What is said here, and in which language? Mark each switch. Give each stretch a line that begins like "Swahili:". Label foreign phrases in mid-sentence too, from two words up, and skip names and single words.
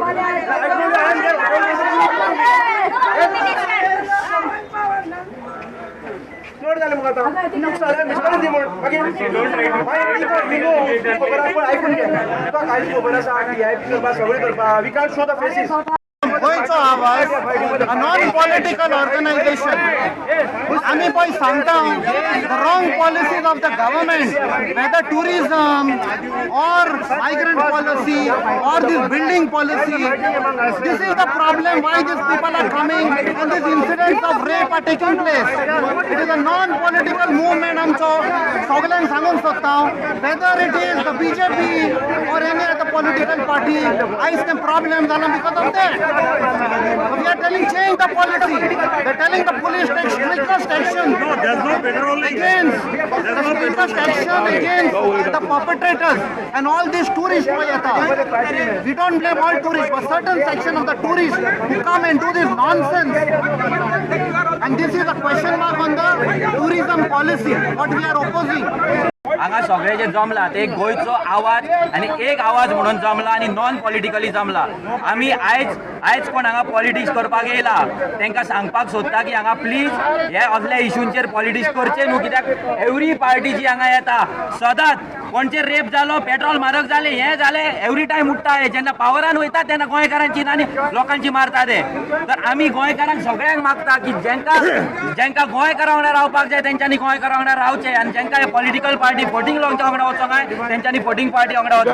English: I told you I am there.
Kannada: ನೋಡಿದಲ್ಲ ಮಗ
English: we can't show the faces. गोंयचो आवाज non political organisation
Konkani: आमी पळय सांगता
English: the wrong policies of the government whether tourism or migrant policy or this building policy this is the problem why this people are coming and this incidents of rape are taking place it is a non political movement
Konkani: आमचो सगळ्यांक सांगूंक सोदता
English: whether it is the BJP or any other political party
Konkani: आयज तें प्रॉब्लम जाला
English: because of that We are telling change the policy. We are telling the police take strictest action. No, there's no petrol Against the strictest action against the perpetrators and all these tourists. We don't blame all tourists, but certain section of the tourists who come and do this nonsense. And this is a question mark on the tourism policy. What we are opposing.
Konkani: हांगा सगळे जे जमला ते गोंयचो आवाज आनी एक आवाज म्हणून जमला आनी
English: non politically
Konkani: जमला आमी आयज कोण हांगा पॉलिटिक्स करपाक येयला तांकां सांगपाक सोदता की हांगा प्लीज हे असल्या इश्यूंचेर पॉलिटिक्स करचे न्हू कित्याक
English: every party
Konkani: जी हांगा येता सदांच कोणचेर रेप जालो पेट्रोल म्हारग जाले हे जाले
English: every time
Konkani: उठता हे जेन्ना पावरान वयता तेन्ना गोंयकारांची आनी लोकांची मारता ते तर आमी गोंयकारांक सगळ्यांक मागता की जेंकां गोंयकारा वांगडा रावपाक जाय तेंच्यांनी गोंयकारा वांगडा रावचें आनी जेंकां
English: political party
Konkani: फोटींग लोकांच्या वांगडा वचोंक जाय तेंच्यांनी फोटींग पार्टी वांगडा